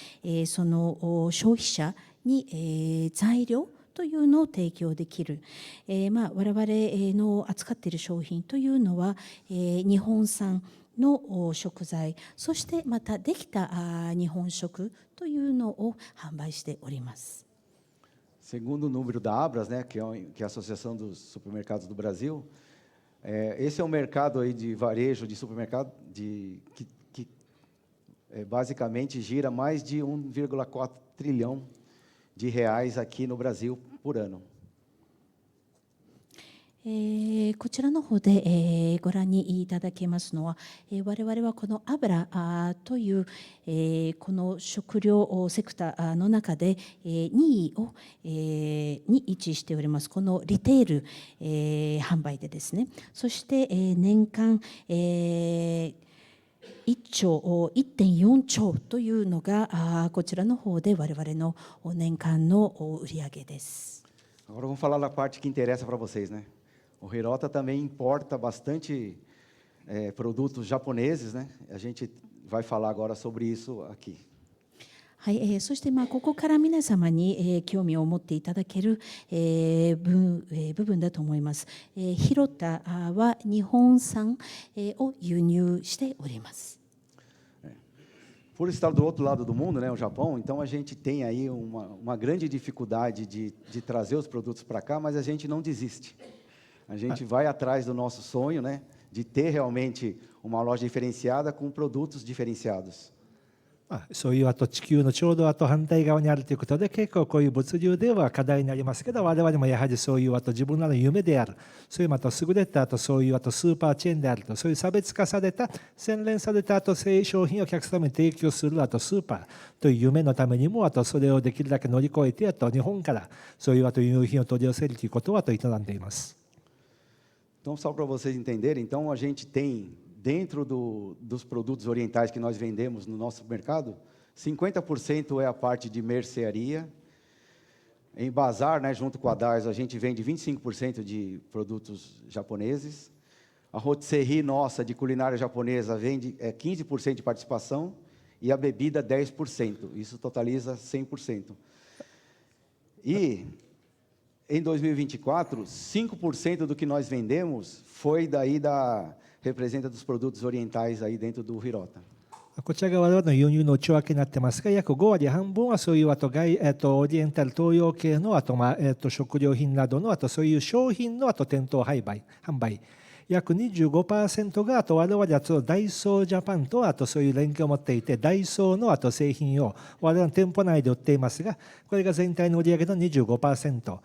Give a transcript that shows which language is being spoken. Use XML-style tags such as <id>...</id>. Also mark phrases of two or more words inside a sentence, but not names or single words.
<ja>その消費者に材料というのを提供できる。我々の扱っている商品というのは、日本産の食材、そしてまたできた日本食というのを販売しております。</ja> <pt>Segundo o número da Abras, né, que é a Associação dos Supermercados do Brasil, esse é um mercado aí de varejo de supermercado que basicamente gira mais de 1,4 trilhão de reais aqui no Brasil por ano.</pt> <ja>こちらの方で、ご覧にいただけますのは、我々はこのアブラという、この食料セクターの中で、2位に位置しておりますこのリテール、販売でですね、そして、年間、1兆、1.4 兆というのがこちらの方で我々の年間の売上です。</ja> <pt>Agora vamos falar da parte que interessa para vocês, né? O Hirota também importa bastante produtos japoneses, né? A gente vai falar agora sobre isso aqui.</pt> <ja>はい、そしてここから皆様に、興味を持っていただける、部分だと思います。ひろたは日本産、を輸入しております。</ja> <pt>Por estar do outro lado do mundo, né, o Japão, então a gente tem aí uma grande dificuldade de trazer os produtos para cá, mas a gente não desiste. A gente vai atrás do nosso sonho, né, de ter realmente uma loja diferenciada com produtos diferenciados.</pt> <ja>そういう地球のちょうど反対側にあるということで、結構こういう物流では課題になりますけど、我々もやはりそういう自分らの夢である、そういう優れたそういうスーパーチェーンであると、そういう差別化された洗練された商品をお客様に提供するスーパーという夢のためにもそれをできるだけ乗り越えて日本からそういう輸入品を取り寄せるということは営んでいます。</ja> <pt>Então, só para vocês entenderem, então a gente tem dentro dos produtos orientais que nós vendemos no nosso mercado, 50% é a parte de mercearia. Em bazar, né, junto com a DARS, a gente vende 25% de produtos japoneses. A rotisserie nossa de culinária japonesa vende 15% de participação e a bebida 10%. Isso totaliza 100%. E em 2024, 5% do que nós vendemos foi daí representa dos produtos orientais aí dentro do Hirota.</pt> <ja>こちらが我々の輸入の内訳になってますが、約5割半分はそういうオリエンタル東洋系の食料品などのそういう商品の店頭販売。約 25% が我々はダイソージャパンとそういう連携を持っていて、ダイソーの製品を我々の店舗内で売っていますが、これが全体の売上の 25%。</ja>